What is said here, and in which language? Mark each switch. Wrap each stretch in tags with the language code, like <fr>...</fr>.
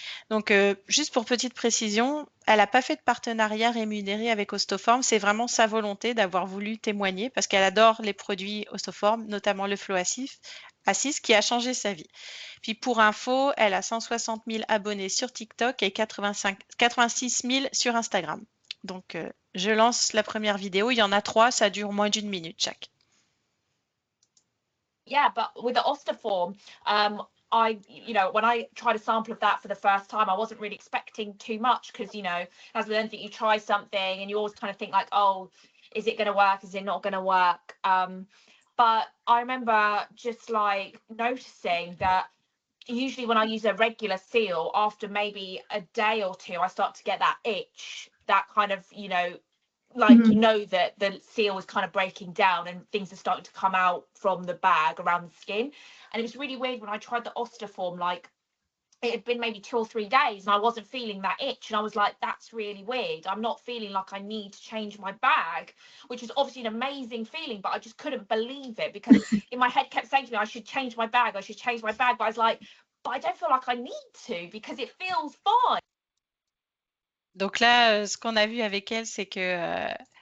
<fr>Donc, juste pour petite précision, elle n'a pas fait de partenariat rémunéré avec Ostoform, c'est vraiment sa volonté d'avoir voulu témoigner parce qu'elle adore les produits Ostoform, notamment le Flow Assist qui a changé sa vie. Puis pour info, elle a 160 000 abonnés sur TikTok et 86 000 sur Instagram. Donc, je lance la première vidéo. Il y en a 3, ça dure moins d'1 minute chaque.</fr> <en>Yeah, but with the Ostoform, when I tried a sample of that for the first time, I wasn't really expecting too much because, as with anything, you try something and you always kind of think like, oh, is it going to work? Is it not going to work? But I remember just like noticing that usually when I use a regular seal, after maybe a day or two, I start to get that itch, that kind of, that the seal is kind of breaking down and things are starting to come out from the bag around the skin. And it was really weird when I tried the Ostoform, like it had been maybe 2 or 3 days and I wasn't feeling that itch. And I was like, that's really weird. I'm not feeling like I need to change my bag, which was obviously an amazing feeling, but I just couldn't believe it because in my head kept saying to me, I should change my bag. I should change my bag. But I was like, but I don't feel like I need to because it feels fine.</en> <fr>Donc là, ce qu'on a vu avec elle, c'est que</fr>